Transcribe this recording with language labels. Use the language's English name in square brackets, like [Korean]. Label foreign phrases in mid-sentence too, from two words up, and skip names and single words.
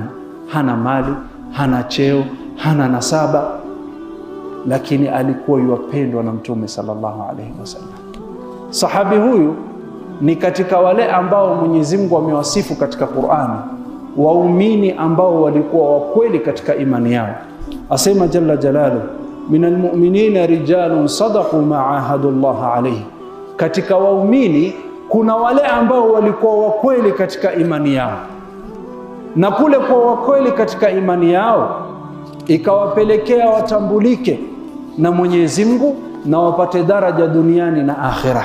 [Swahili] Hana mali, hana cheo, hana nasaba, lakini alikuwa yuwapendwa na Mtume [Arabic] صلى الله عليه وسلم. [Swahili] Sahabi huyu ni katika wale ambao Mwenyezi Mungu amewasifu katika Qur'ani, waumini ambao walikuwa wakweli katika imani yao. Asema [Arabic] جل جلاله, من المؤمنين رجال صدقوا ما عاهدوا الله عليه. [Swahili] Katika waumini kuna wale ambao walikuwa wakweli katika imani yao, na kule kwa wakweli katika imani yao ikawapelekea watambulike na Mwenyezi Mungu na wapate daraja duniani na akhirah.